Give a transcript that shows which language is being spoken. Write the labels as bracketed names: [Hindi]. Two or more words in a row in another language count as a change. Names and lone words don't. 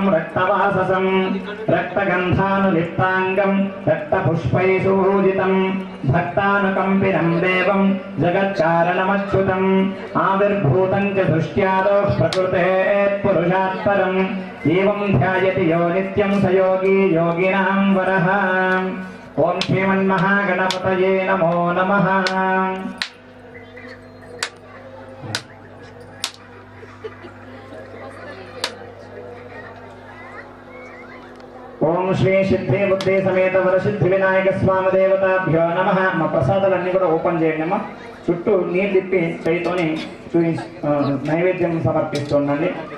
[Sanskrit] रक्तवाससं रक्तगन्धानुलिप्ताङ्गं रक्तपुष्पैः सुपूजितं भक्तानुकम्पिनं देवं जगत्कारणमच्युतम् आविर्भूतं च दृष्ट्यादौ प्रकृतेत्पुरुषात् परम् एवं ध्यायति यो नित्यं स योगी योगिनां वरः ओम श्रीमन्महागणपतये नमो नमः ओम श्री सिद्धि बुद्धि समेत वरसिद्धि विनायक स्वामी देवताभ्यो नमः [Telugu] మా ప్రసాదాలన్నీ కూడా ఓపెన్ చేయండి అమ్మా చుట్టూ నీళ్ళు తిప్పి చేయితోని నైవేద్యం సమర్పిస్తుండండి